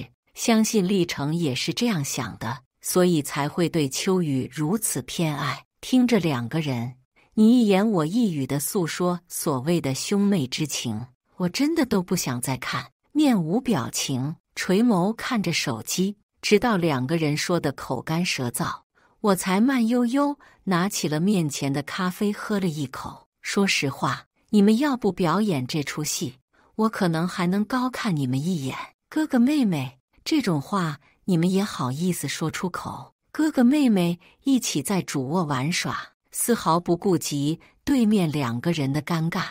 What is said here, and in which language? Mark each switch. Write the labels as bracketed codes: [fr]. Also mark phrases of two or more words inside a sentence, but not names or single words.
[zh] 相信立成也是這樣想的，所以才會對秋雨如此偏愛。聽着2個人， 你一言我一語地訴說所謂的兄妹之情，我真的都不想再看，面無表情，垂眸看着手機，直到兩個人說得口乾舌燥，我才慢悠悠拿起了面前的咖啡喝了一口。說實話，你們要不表演這出戲，我可能還能高看你們一眼。哥哥妹妹，這種話你們也好意思說出口？哥哥妹妹一起在主臥玩耍，絲毫不顧及對面兩個人的尷尬。